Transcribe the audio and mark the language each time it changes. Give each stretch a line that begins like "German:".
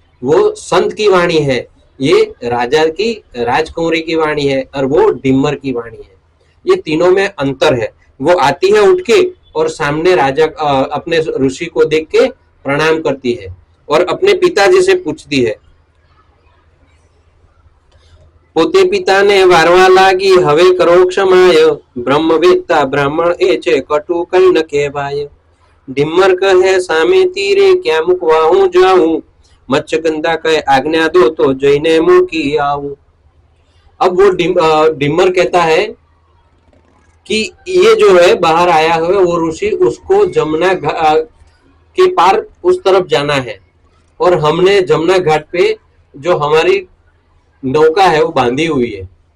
Hindi: वो संत की वाणी है, ये राजा की राजकुमारी की वाणी है और वो ડીમર की वाणी है। ये तीनों में अंतर है। वो आती है उठ के और सामने राजा अपने ऋषि को देख के प्रणाम करती है और अपने पिताजी से पूछती है।
Gujarati: પોતે પિતાને વારવા લાગી હવે કરો ક્ષમાય, બ્રહ્મવેત્તા બ્રાહ્મણ એ છે કટુ કઈ ન કહેવાય। ડીમર કહે સામે તીરે ક્યાં મૂકવા હું જાઉં, મત્સ્યગંધા કહે આજ્ञा दो तो जईने मूकी आऊं।
Hindi: अब वो ડીમર कहता है कि ये जो है बाहर आया हुआ वो ऋषि, उसको जमुना के पार उस तरफ जाना है और हमने जमुना घाट पे जो हमारी नौका है वो बांधी हुई है।